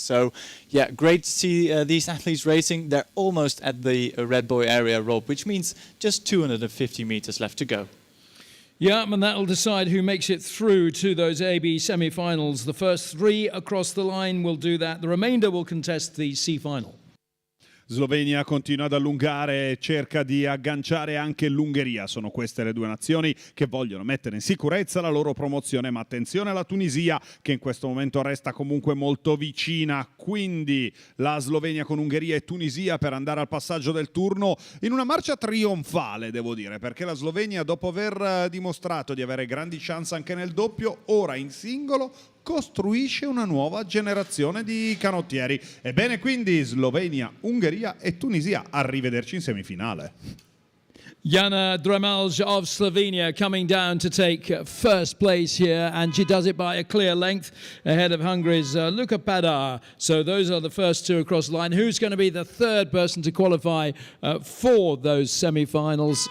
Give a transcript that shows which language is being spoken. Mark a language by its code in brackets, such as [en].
[en] So yeah, great to see these athletes racing. They're almost at the Red Bull area, Rob, which means just 250 meters left to go. Yeah, and that'll decide who makes it through to those AB semi-finals. The first three across the line will do that. The remainder will contest the C final. [it] Slovenia continua ad allungare e cerca di agganciare anche l'Ungheria. Sono queste le due nazioni che vogliono mettere in sicurezza la loro promozione, ma attenzione alla Tunisia che in questo momento resta comunque molto vicina. Quindi la Slovenia con Ungheria e Tunisia per andare al passaggio del turno in una marcia trionfale, devo dire, perché la Slovenia, dopo aver dimostrato di avere grandi chance anche nel doppio, ora in singolo costruisce una nuova generazione di canottieri. Ebbene, quindi Slovenia, Ungheria e Tunisia. Arrivederci in semifinale. [en] Jana Dremelj of Slovenia coming down to take first place here, and she does it by a clear length ahead of Hungary's Luka Padar. So those are the first two across the line. Who's going to be the third person to qualify for those semi-finals?